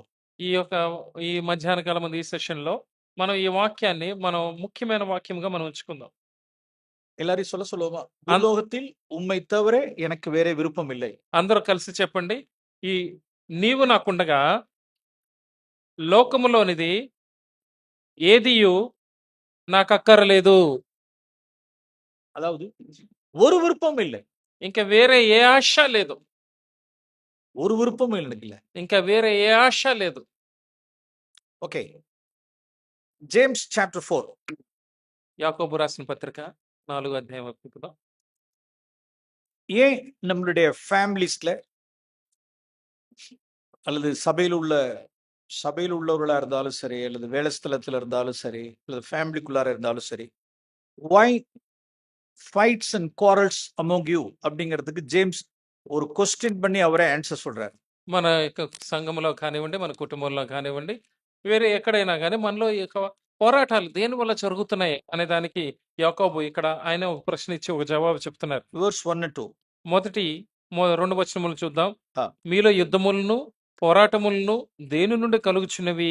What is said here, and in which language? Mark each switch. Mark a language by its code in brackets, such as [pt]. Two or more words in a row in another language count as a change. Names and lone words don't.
[te] ఈ మధ్యాహ్న కాలం ఈ సెషన్ లో మనం ఈ వాక్యాన్ని మనం ముఖ్యమైన వాక్యంగా మనం ఉంచుకుందాం. [ta] எல்லாரையும் சொல்லுவோமா? பூலோகத்தில் உம்மை தவிர எனக்கு வேற விருப்பம் இல்லை. [te] అందరూ కలిసి చెప్పండి. ఈ నీవు నాకుండగా లోకములోనిది ఏదియు నాకు అక్కర్లేదు. [ta] அதாவது ஒரு விருப்பம் இல்லை, [te] ఇంకా వేరే ఏ ఆశ లేదు. [ta] ஒரு விருப்பம் இல்லை, [te] ఇంకా వేరే ఏ ఆశ లేదు. [en] Okay, James chapter 4. [te] యాకోబు రాసిన పత్రిక 4వ అధ్యాయం. [ta] ஏன் நம்மளுடைய ஃபேமிலிஸ்ல அல்லது சபையில் உள்ளவர்களா இருந்தாலும் சரி, அல்லது வேலை ஸ்தலத்துல இருந்தாலும் சரி, அல்லது ஃபேமிலிக்குள்ளார இருந்தாலும் சரி, [en] why fights and quarrels among you [ta] அப்படிங்கிறதுக்கு ஜேம்ஸ் ஒரு கொஸ்டின் பண்ணி அவரே ஆன்சர் சொல்றாரு. [te] మన యొక్క సంఘములో కానివ్వండి, మన కుటుంబంలో కానివ్వండి, వేరే ఎక్కడైనా గానీ మనలో ఈ యొక్క పోరాటాలు దేనివల్ల జరుగుతున్నాయి అనే దానికి యాకోబు ఇక్కడ ఆయన ఒక ప్రశ్న ఇచ్చి ఒక జవాబు చెప్తున్నారు. [en] Verse 1 and 2. [te] మొదటి 2 వచనములు చూద్దాం. ఆ. మీలో యుద్ధములను, పోరాటములను దేని నుండి కలుగుచున్నవి?